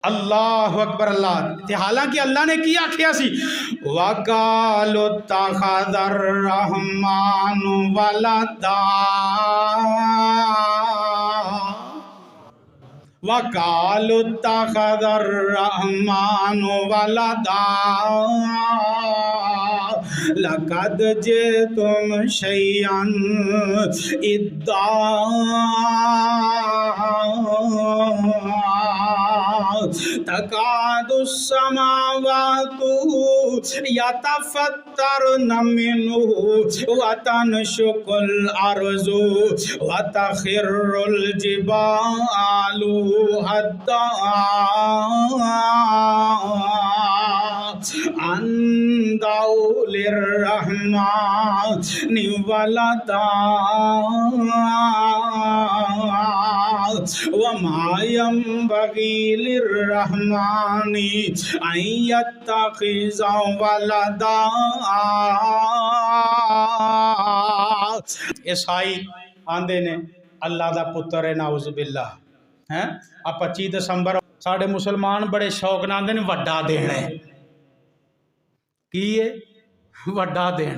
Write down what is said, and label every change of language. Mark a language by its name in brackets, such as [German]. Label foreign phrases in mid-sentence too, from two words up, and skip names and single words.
[Arabic] الله أكبر. [Punjabi] اللہ تے حالانکہ اللہ نے کی آکھیا سی, [Arabic] وقالوا اتخذ الرحمن ولدا، وقالوا اتخذ الرحمن ولدا, لقد جئتم شيئا إدا, تكاد السماوات يتفطرن منه وتنشق الأرض وتخر الجبال هدا أن دعوا للرحمن ولدا وما ينبغي للرحمن أن يتخذ ولدا. [Punjabi] عیسائی آکھدے نے اللہ دا پتر ہے، نعوذ باللہ ہے. آ 25 دسمبر ساڈے مسلمان بڑے شوق نال آکھدے نے وڈا دن ہے. کی ہے وڈا دن?